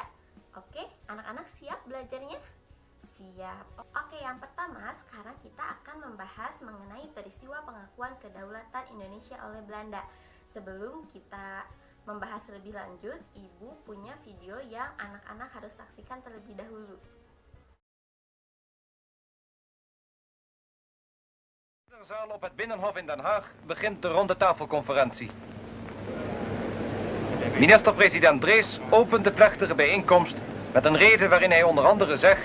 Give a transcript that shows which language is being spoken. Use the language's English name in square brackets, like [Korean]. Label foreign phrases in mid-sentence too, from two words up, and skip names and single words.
[Indonesian] Oke, anak-anak siap belajarnya? Siap. Oke, yang pertama sekarang kita akan membahas mengenai peristiwa pengakuan kedaulatan Indonesia oleh Belanda. Sebelum kita membahas lebih lanjut, Ibu punya video yang anak-anak harus saksikan terlebih dahulu. [Dutch] In de zaal op het Binnenhof in Den Haag begint de ronde tafelconferentie. Minister-president Drees opent de plechtige bijeenkomst met een rede waarin hij onder andere zegt: